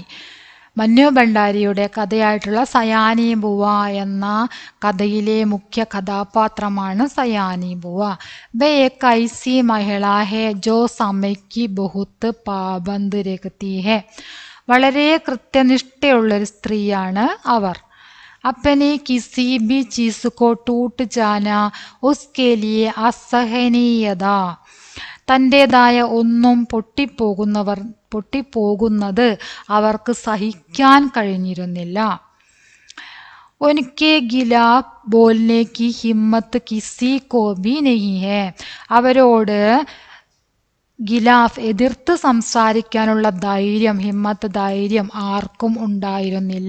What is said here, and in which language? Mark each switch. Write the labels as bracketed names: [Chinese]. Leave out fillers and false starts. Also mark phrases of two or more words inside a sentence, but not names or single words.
[Malayalam] മന്നു ഭണ്ഡാരിയുടെ കഥയായിട്ടുള്ള സയാനി ബുവ എന്ന കഥയിലെ മുഖ്യ കഥാപാത്രമാണ് സയാനി ബുവ. [Hindi] वे एक ऐसी महिला है जो समय की बहुत पाबंद रखती है. [Malayalam] വളരെ കൃത്യനിഷ്ഠയുള്ളൊരു സ്ത്രീയാണ് അവർ. [Hindi] अपने किसी भी चीज को टूट जाना उसके लिए असहनीयത. [Malayalam] തൻ്റെതായ ഒന്നും പൊട്ടിപ്പോകുന്നത് അവർക്ക് സഹിക്കാൻ കഴിഞ്ഞിരുന്നില്ല. [Hindi] उनके खिलाफ बोलने की हिम्मत किसी को भी नहीं है. [Malayalam] അവരോട് ഖിലാഫ് എതിർത്ത് സംസാരിക്കാനുള്ള ധൈര്യം ആർക്കും ഉണ്ടായിരുന്നില്ല.